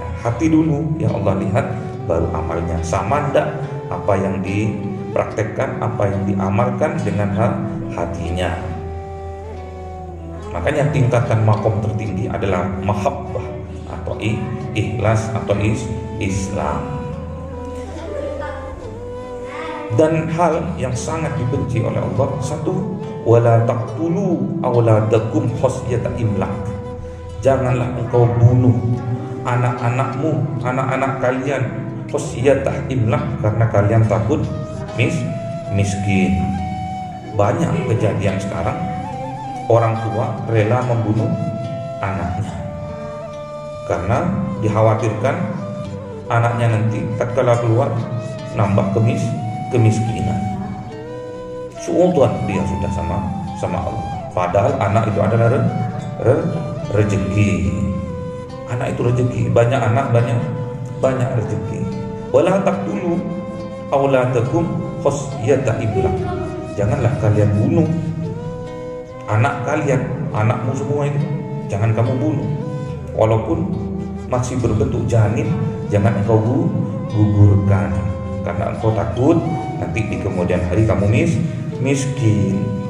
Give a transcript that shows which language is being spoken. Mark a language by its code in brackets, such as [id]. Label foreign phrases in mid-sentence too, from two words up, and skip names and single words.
[id] Hati dulu yang Allah lihat, baru amalnya. Sama ndak apa yang dipraktekkan, apa yang diamalkan dengan hatinya. Makanya tingkatan makom tertinggi adalah mahabbah atau ikhlas atau Islam. Dan hal yang sangat dibenci oleh Allah, satu, [ar] ولا تقتلوا أولادكم خشية إملاق. [id] Janganlah engkau bunuh anak-anakmu, anak-anak kalian, [ar] خشية إملاق, [id] karena kalian takut miskin. Banyak kejadian sekarang orang tua rela membunuh anaknya karena dikhawatirkan anaknya nanti tatkala keluar nambah kemiskinan. Suudhan dia sudah sama Allah. Padahal anak itu adalah rezeki. Anak itu rezeki. Banyak anak banyak rezeki. [ar] ولا تقتلوا أولادكم خشية إملاق. [id] Janganlah kalian bunuh anak kalian, anakmu semua itu jangan kamu bunuh. Walaupun masih berbentuk janin, jangan engkau gugurkan, karena engkau takut nanti di kemudian hari kamu miskin.